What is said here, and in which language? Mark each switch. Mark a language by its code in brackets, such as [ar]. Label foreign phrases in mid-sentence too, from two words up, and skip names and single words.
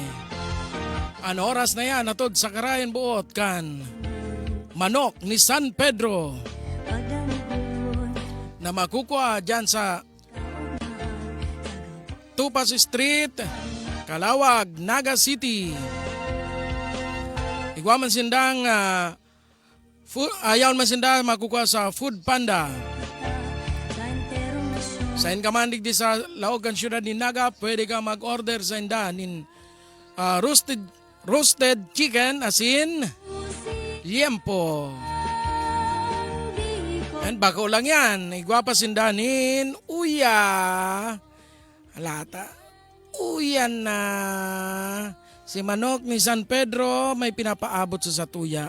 [bik] Ang oras na yan, atod sa karayan buot kan Manok ni San Pedro na makukuha dyan sa Tupas Street, Calawag, Naga City. Igwa man sindang ayaw man sindang makukuha sa Food Panda. Sa inkamandig di sa Laogan Syudad ni Naga, pwede ka mag-order sa indahan in [en] roasted chicken [bik] asin liempo. And bako lang yan. Igwa pa sindanin uya. Alata. Uyan na. Si Manok ni San Pedro may pinapaabot sa satuya.